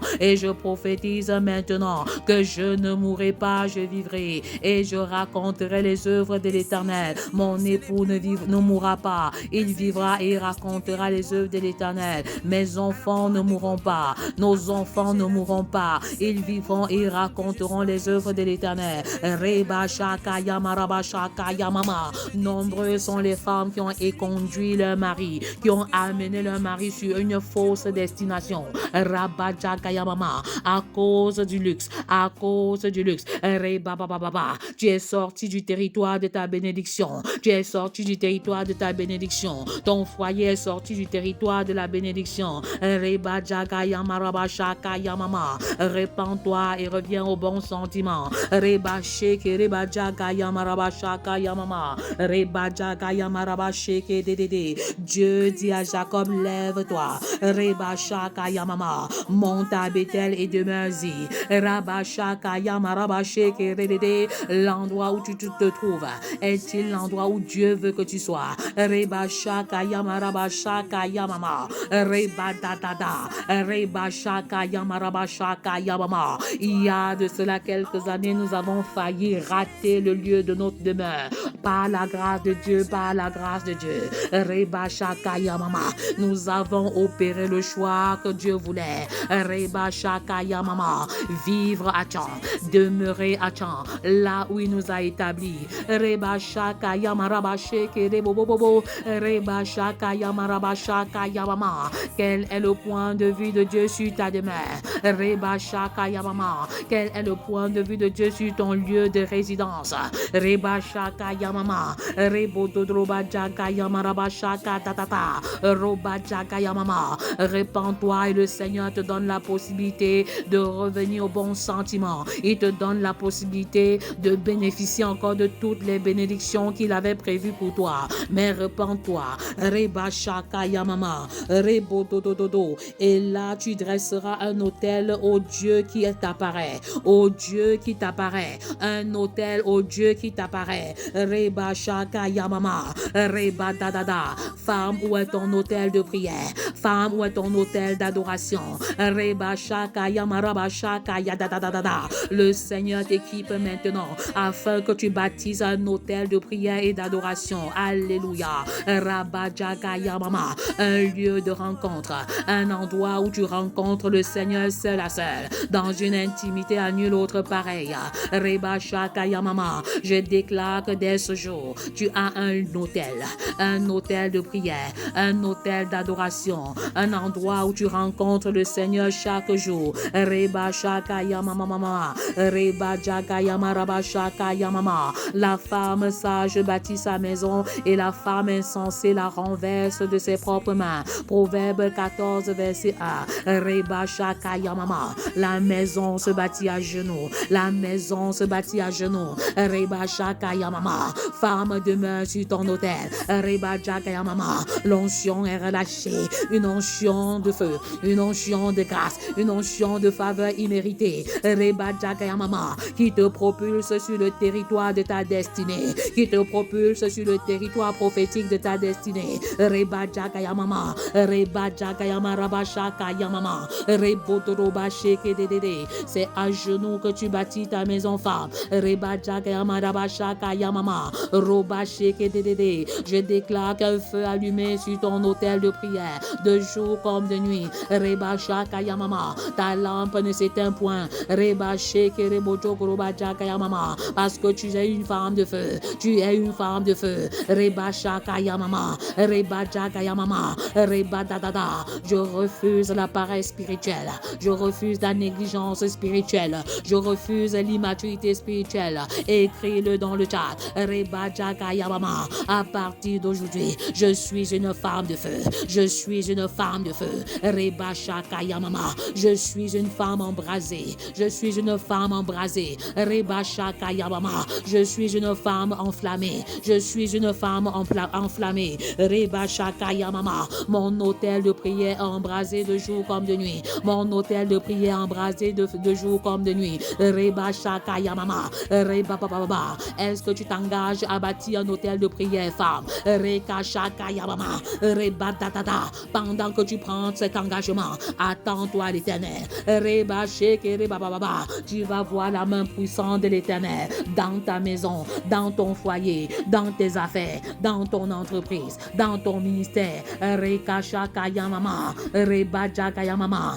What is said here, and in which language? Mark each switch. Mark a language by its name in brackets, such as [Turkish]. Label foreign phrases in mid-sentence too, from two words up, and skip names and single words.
[French] Et je prophétise maintenant que je ne mourrai pas, je vivrai. Et je raconterai les œuvres de l'Éternel. Mon époux ne mourra pas. Il vivra et racontera les œuvres de l'Éternel. Mes enfants ne mourront pas. Nos enfants ne mourront pas. Ils vivront et raconteront les œuvres de l'Éternel. Reba shaka yamaraba shaka yamama. Nombreux sont les femmes qui ont éconduit leur mari, qui ont amené leur mari sur une fausse destination. Rabba shaka yamama. À cause du luxe, à cause du luxe. Reba baba baba. Tu es sorti du territoire de ta bénédiction. Tu es sorti du territoire de ta bénédiction. Ton foyer est sorti du territoire de la bénédiction. Reba jaga yamaraba shaka yamama. Répands-toi et reviens au bon sentiment. Reba sheke reba jaga yamaraba shaka yamama. Reba jaga yamaraba sheke dedede. Dieu dit à Jacob, lève-toi. Reba shaka yamama. Monte à Bethel et demeure-y. Raba shaka yamaraba sheke dedede. L'endroit où tu te trouves est-il l'endroit où Dieu veut que tu sois? Reba shaka yamaraba shaka yamama. Reba dadada. Reba shaka yamaraba shaka yamama. Il y a de cela quelques années, nous avons failli rater le lieu de notre demeure. Par la grâce de Dieu, par la grâce de Dieu. Reba shaka yamama. Nous avons opéré le choix que Dieu voulait. Reba shaka yamama. Vivre à Tchan, demeurer à Tchan, là où il nous a établis. Reba shaka yamaraba sheke rebobobobo. Reba shaka yamaraba shaka yamama. Quel est le point de vue de Dieu sur ta demeure? Reba shaka yamama. Quel est le point de vue de Dieu sur ton lieu de résidence? Reba shaka yamama. Rebo dodroba jaga yamaraba shaka tatata. Roba jaga yamama. Répands-toi et le Seigneur te donne la possibilité de revenir au bon sentiment. Il te donne la possibilité de bénéficier encore de toutes les bénédictions qu'il avait prévues pour toi. Mais repens-toi. Reba shaka yamama. Rebo dodododo. Et là, tu dresseras un autel au Dieu qui t'apparaît. Au Dieu qui t'apparaît. Un autel au Dieu qui t'apparaît. Reba shaka yamama. Reba dadada. Femme, où est ton autel de prière? Femme, où est ton autel d'adoration? Reba shaka yamaraba shaka yadadadada. Le Seigneur t'équipe maintenant afin que tu bâtisses un autel de prière et d'adoration. Alléluia. Rabba jaga yamama. Un lieu de rencontre. Un endroit où tu rencontres le Seigneur seul à seul. Dans une intimité à nul autre pareil. Reba shaka yamama. Je déclare que dès ce jour, tu as un autel de prière, un autel d'adoration, un endroit où tu rencontres le Seigneur chaque jour. Reba shaka yamama. Reba jaga yamaraba shaka yamama. La femme sage bâtit sa maison et la femme insensée la renverse de ses propres mains. Proverbe 14 verset 1. Reba shaka yamama. La maison se bâtit à genoux. La maison se bâtit à genoux. Reba shaka yamama. Femme demeure sur ton autel. Reba jaga yamama. L'onction est relâchée. Une onction de feu. Une onction de grâce. Une onction de faveur imméritée. Reba jaga yamama. Qui te propulse sur le territoire de ta destinée. Qui te propulse sur le territoire prophétique de ta destinée. Reba jaga yamama. Reba jaga yamaraba shaka yamama. Rebo doroba sheke dedede. C'est à genoux que tu bâtis ta maison femme. Reba jaga yamaraba shaka yamama. Roba sheke dedede. Je déclare qu'un feu allumé sur ton autel de prière, de jour comme de nuit. Reba shaka yamama. Ta lampe ne s'éteint point. Reba sheke rebo jokoroba jaga yamama. Parce que tu es une femme de feu. Tu es une femme de feu. Reba shaka yamama. Reba jaga yamama. Reba dadada. Je refuse la paresse spirituelle. Je refuse la négligence spirituelle. Je refuse l'immaturité spirituelle. Écris-le dans le chat. Reba jaga yamama. À partir d'aujourd'hui, je suis une femme de feu. Je suis une femme de feu. Reba shaka yamama. Je suis une femme embrasée. Je suis une femme embrasée. Reba shaka yamama. Je suis une femme enflammée. Je suis une femme enflammée. Reba shaka yamama. Mon autel de prière embrasé de jour comme de nuit. Mon autel de prière embrasé de jour comme de nuit. Reba shaka yamama. Reba baba. Est-ce que tu t'engages à bâtir un autel de prière, femme? Reka shaka yamama. Reba dadada. Pendant que tu prends cet engagement, Attends-toi l'Éternel. Reba sheke reba baba. Tu vas voir la main puissante de l'Éternel dans ta maison, dans ton foyer, dans tes affaires, dans ton entreprise, dans ton ministère. Reka shaka yamama. Reba jaka yamama.